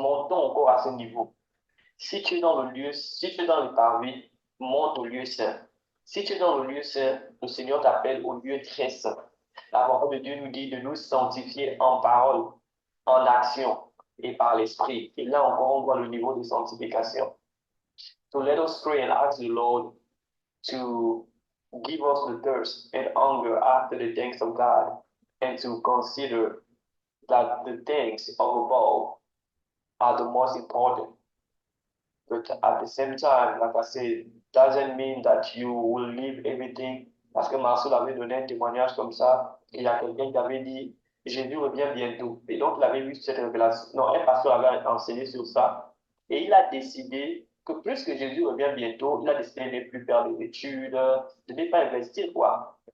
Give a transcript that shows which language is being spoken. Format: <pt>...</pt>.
<fr>Montons encore à ce niveau. Si tu es dans le lieu, si tu es dans le parvis, monte au lieu saint. Si tu es dans le lieu saint, le Seigneur t'appelle au lieu très saint. La parole de Dieu nous dit de nous sanctifier en parole, en action et par l'esprit. Et là encore, on voit le niveau de sanctification.</fr> <en>So let us pray and ask the Lord to give us the thirst and hunger after the things of God and to consider that the things of above are the most important. But at the same time, like I said, doesn't mean that you will leave everything.</en> <fr>Parce que Marcel avait donné un témoignage comme ça. Il y a quelqu'un qui avait dit, Jésus revient bientôt. Et donc, il avait vu cette révélation. Non, un pasteur avait enseigné sur ça. Et il a décidé que plus que Jésus revient bientôt, il a décidé de ne plus faire des études, de ne pas investir, quoi.</fr>